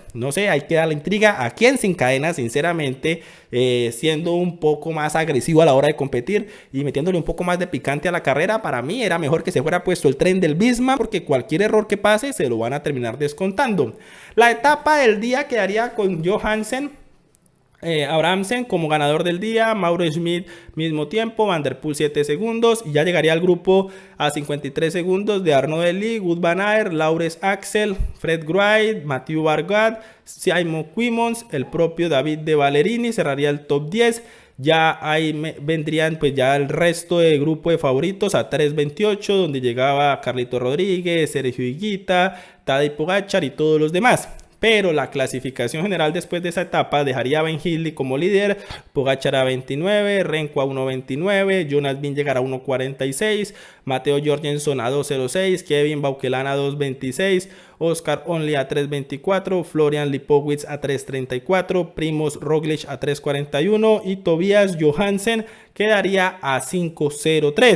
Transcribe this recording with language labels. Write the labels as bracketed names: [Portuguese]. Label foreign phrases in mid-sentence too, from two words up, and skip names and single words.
[Spanish] No sé, ahí queda la intriga. Aquí en Sin Cadena, sinceramente, siendo un poco más agresivo a la hora de competir y metiéndole un poco más de picante a la carrera, para mí era mejor que se fuera puesto el tren del Visma, porque cualquier error que pase se lo van a terminar descontando. La etapa del día quedaría con Johansen, Abrahamsen como ganador del día, Mauro Schmid mismo tiempo, Van der Poel 7 segundos, y ya llegaría al grupo a 53 segundos de Arnaud Delis, Wout van Aert, Laurens Axel, Fred Wright, Mathieu Vargat, Simon Quimons, el propio David de Valerini cerraría el top 10. Ya ahí vendrían pues ya el resto de grupo de favoritos a 3.28, donde llegaba Carlito Rodríguez, Sergio Higuita, Tadej Pogačar y todos los demás. Pero la clasificación general después de esa etapa dejaría a Ben Hill como líder, Pogačar a 29, Remco a 1.29, Jonas Vingegaard llegará a 1.46, Matteo Jorgensen a 2.06, Kevin Bauquelin a 2.26, Oscar Onley a 3.24, Florian Lipowitz a 3.34, Primož Roglič a 3.41 y Tobias Johansen quedaría a 5.03.